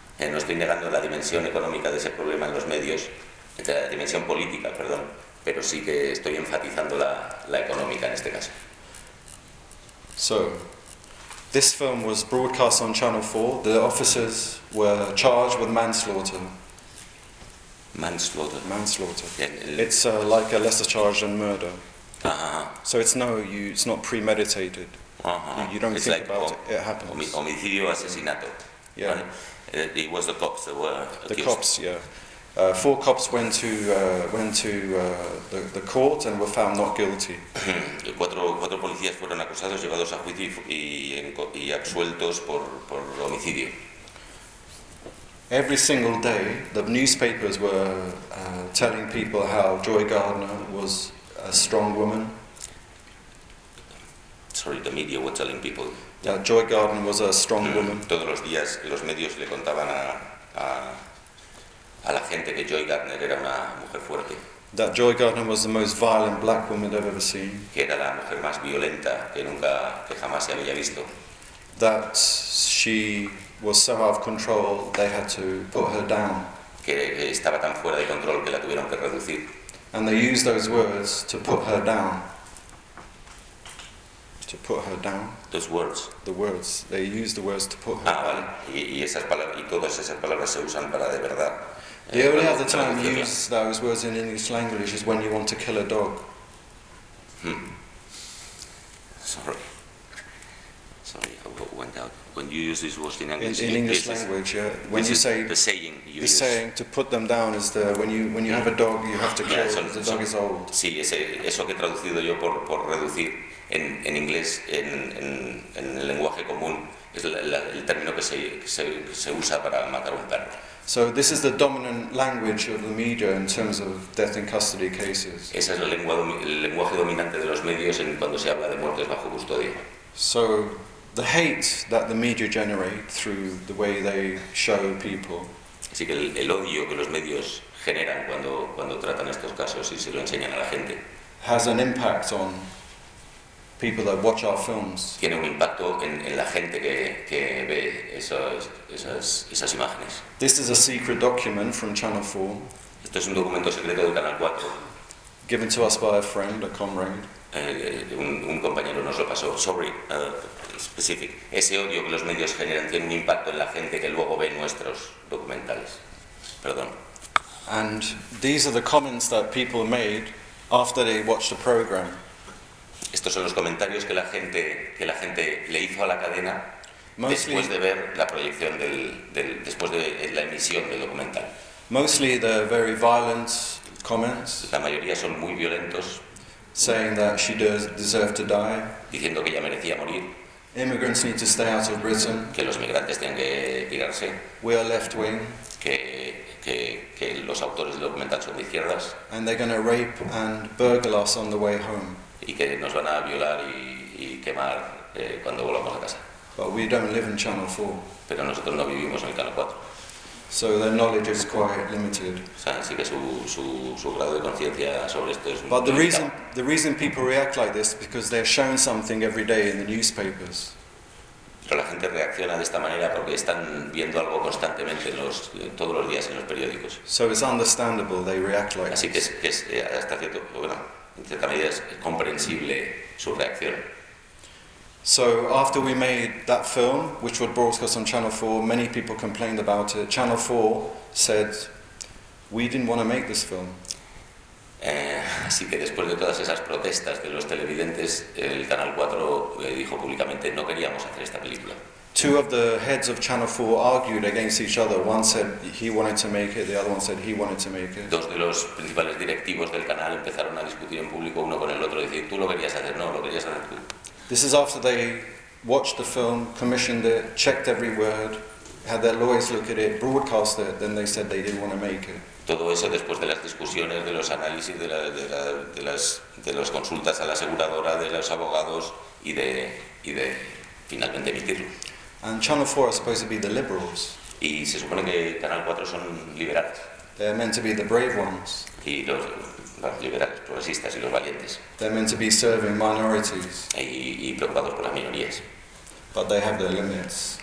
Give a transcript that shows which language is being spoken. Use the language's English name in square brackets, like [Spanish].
[Spanish] No estoy negando la dimensión económica de ese problema en los medios, de la dimensión política, perdón, pero sí que estoy enfatizando la económica en este caso. [English] So. This film was broadcast on Channel 4. The officers were charged with manslaughter. Manslaughter. Manslaughter. It's like a lesser charge than murder. Uh-huh. So it's not premeditated. Uh-huh. You don't it's think like about it. It happens. [Spanish] Homicidio, asesinato. [English] Yeah. It was the cops that were accused. The cops, yeah. Four cops went to the court and were found not guilty. [Spanish] Cuatro policías fueron acusados, llevados a juicio y absueltos por homicidio. [English] Every single day, the newspapers were telling people how Joy Gardner was a strong woman. Sorry, the media were telling people. Yeah, Joy Gardner was a strong woman. [Spanish] Todos los días, los medios le contaban a la gente que Joy Gardner era una mujer fuerte. [English] That Joy Gardner was the most violent black woman I've ever seen. [Spanish] Que era la mujer más violenta que jamás se había visto. [English] That she was so out of control they had to put her down. [Spanish] Que estaba tan fuera de control que la tuvieron que reducir. [English] And they used those words to put her down. to put her down. Those words. The words. They use the words to put her down. [Spanish] Y esas palabras y todas esas palabras se usan para de verdad. [English] The only other time you use those words in English language is when you want to kill a dog. Sorry, I went out. When you use these words in English, in English language, yeah. When you say the saying, you the use. Saying to put them down is the when you have a dog, you have to kill. The dog is old. [Spanish] Sí, ese, eso que he traducido yo por reducir en inglés en el lenguaje común es el término que se usa para matar a un perro. [English] So this is the dominant language of the media in terms of death in custody cases. [Spanish] Esa es el lenguaje dominante de los medios en cuando se habla de muertes bajo custodia. [English] So the hate that the media generate through the way they show people. [Spanish] Así que el odio que los medios generan cuando tratan estos casos y se lo enseñan a la gente. [English] Has an impact on people that watch our films. [Spanish] Tiene un impacto en la gente que ve esas imágenes. [English] This is a secret document from Channel 4. [Spanish] Esto es un documento secreto del Canal 4. [English] Given to us by a friend, a comrade. [Spanish] Un compañero nos lo pasó. [English] Sorry, specific. [Spanish] Ese odio que los medios generan tiene un impacto en la gente que luego ve nuestros documentales. Perdón. [English] And these are the comments that people made after they watched the program. [Spanish] Estos son los comentarios que la gente le hizo a la cadena después de ver la proyección después de la emisión del documental. [English] Mostly the very violent comments. [Spanish] La mayoría son muy violentos. [English] Saying that she deserved to die. [Spanish] Diciendo que ella merecía morir. [English] Immigrants need to stay out of Britain. [Spanish] Que los migrantes tienen que pirarse. [English] We are left wing. [Spanish] Que los autores del documental son de izquierdas. [English] And they're going to rape and burgle us on the way home. [Spanish] Y que nos van a violar y quemar cuando volvamos a casa. [English] But we don't live in Channel 4. [Spanish] Pero nosotros no vivimos en el Canal 4. [English] So their knowledge is quite limited. [Spanish] O sea, así que su grado de conciencia sobre esto es. [English] But the reason people react like this is because they're shown something every day in the newspapers. [Spanish] Pero la gente reacciona de esta manera porque están viendo algo constantemente todos los días en los periódicos. [English] So it's understandable they react like. [Spanish] Así que es hasta cierto bueno. En cierta medida es comprensible su reacción. [English] So after we made that film, which was broadcast on Channel 4, many people complained about it. Channel 4 said, we didn't want to make this film. [Spanish] Así que después de todas esas protestas de los televidentes, el Canal 4 dijo públicamente, no queríamos hacer esta película. [English] Two of the heads of Channel 4 argued against each other. One said he wanted to make it, the other one said he wanted to make it. [Spanish] Dos de los principales directivos del canal empezaron a discutir en público uno con el otro, decir, tú lo querías hacer, no, lo querías hacer tú. [English] This is after they watched the film, commissioned it, checked every word, had their lawyers look at it, broadcast it, then they said they didn't want to make it. [Spanish] Todo eso después de las discusiones, de los análisis, de las consultas a la aseguradora, de los abogados y de finalmente emitirlo. [English] And Channel 4 are supposed to be the liberals. [Spanish] Y se supone que Canal 4 son liberales. [English] They're meant to be the brave ones. [Spanish] Y los liberales, progresistas y los valientes. [English] They're meant to be serving minorities. [Spanish] Y preocupados por las minorías. [English] But they have their limits.